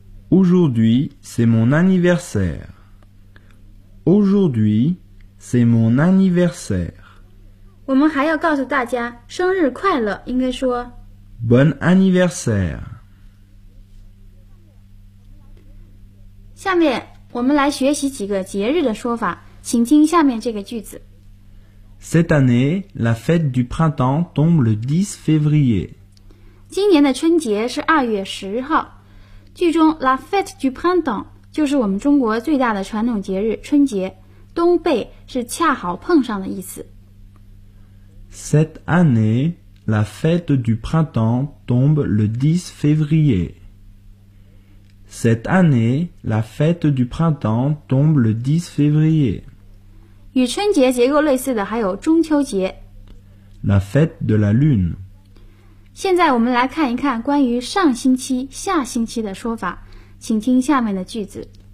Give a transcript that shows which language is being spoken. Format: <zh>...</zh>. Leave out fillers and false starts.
<fr>Aujourd'hui, c'est mon anniversaire. Aujourd'hui, c'est mon anniversaire.</fr> <zh>我们还要告诉大家生日快乐，应该说</zh> <fr>Bon anniversaire.</fr> <zh>下面我们来学习几个节日的说法，请听下面这个句子。</zh> <fr>Cette année, la fête du printemps tombe le 10 février.</fr> <zh>今年的春节是2月10号。剧中</zh> <fr>La fête du printemps</fr> <zh>就是我们中国最大的传统节日春节，冬背是恰好碰上的意思。</zh> <fr>Cette année, la fête du printemps tombe le 10 février. Cette année, la fête du printemps tombe le 10 février.</fr> <zh>与春节结构类似的还有中秋节。</zh> <fr>La fête de la lune.</fr> <zh>现在我们来看一看关于上星期、下星期的说法，请听下面的句子。</zh>